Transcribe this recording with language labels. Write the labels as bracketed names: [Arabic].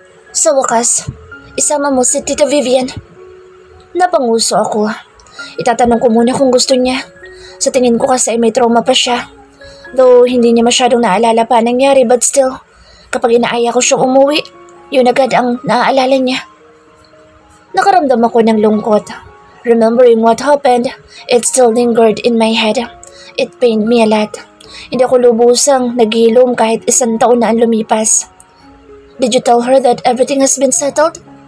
[Filipino] Sa wakas, isama mo si Tita Vivian. Napanguso ako. Itatanong ko muna kung gusto niya. Sa tingin ko kasi may trauma pa siya. Though hindi niya masyadong naalala pa nangyari but still, kapag inaaya ko siyang umuwi, yun agad ang naaalala niya. Nakaramdam ako ng lungkot. [English] Remembering what happened, it still lingered in my head. It pained me a lot. [Filipino] Hindi ako lubusang naghilom kahit 1 taon na ang lumipas. [English] Did you tell her that everything has been settled?